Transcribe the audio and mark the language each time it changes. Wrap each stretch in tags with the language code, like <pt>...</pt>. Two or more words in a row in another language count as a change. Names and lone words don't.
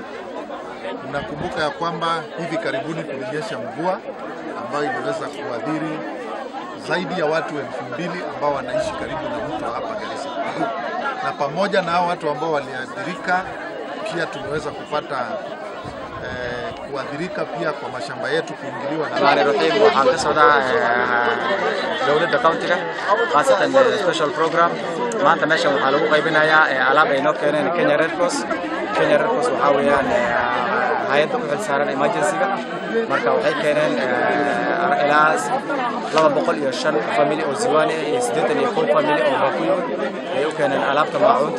<sw>Nakumbuka ya kwamba hivi karibuni kulinyesha mvua ambayo iliweza kuadhiri zaidi ya watu 2,000 ambao wanaishi karibu na mto hapa Garissa. Na pamoja na hao watu ambao waliathirika, pia tumeweza kupata kuadhirika pia kwa mashamba yetu kuingiliwa na</sw> <so>Rohim. Waxaan ka socdaa dawladda countiga khaasatan</so> <en>special program.</en> <so>Maanta meeshan waxaa lagu qaybinayaa alaab ay noo keeneen Kenya Red Cross. Kenya Red Cross waxaa weeyaan hay'adda u xilsaaran emergency-ga. Marka waxay keeneen ilaa 205 family oo Ziwani iyo 81 family oo Bakuyu ay u keeneen alaabta maacuunta.</so>